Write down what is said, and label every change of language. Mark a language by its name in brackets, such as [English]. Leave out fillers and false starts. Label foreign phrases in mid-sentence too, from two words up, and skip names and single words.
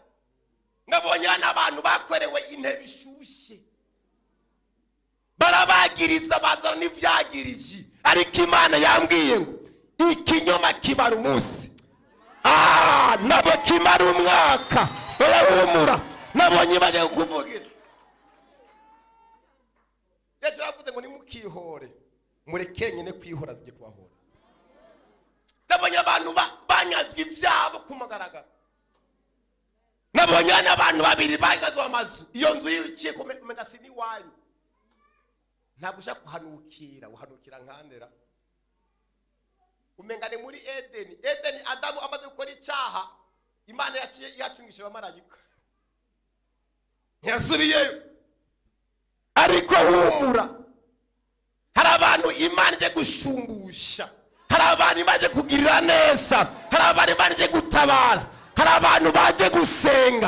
[Rundi] Nabonye n'abantu bakwerewe intebe ishushe, barabagiriza bazana n'ivyagirije, ariko Imana yambwiye ngo ikinyoma kibara umunsi, nabo kimara umwaka. Barahumura, nabonye baje kuvugira. Yesu yavuze ngo nimukihore, murekere nyene kwihora zije kubahora. Nabonye abantu banyazwe ivyabo kumagaragara. Nabonye n'abantu babiri bagazwe amazu, iyo nzu yiciye kumenga sini wanyu. Ntabwo ushaka kuhanukira, uhanukira nkandera. Umengane muri Edeni. Edeni Adamu amaze gukora icyaha, Imana yaciye yacungisha abamarayika, ntiyasubiyeyo. Ariko humura, hari abantu Imana ije gushumbusha, hari abantu baje kugirira neza, hari abantu baje gutabara, hari abantu baje gusenga.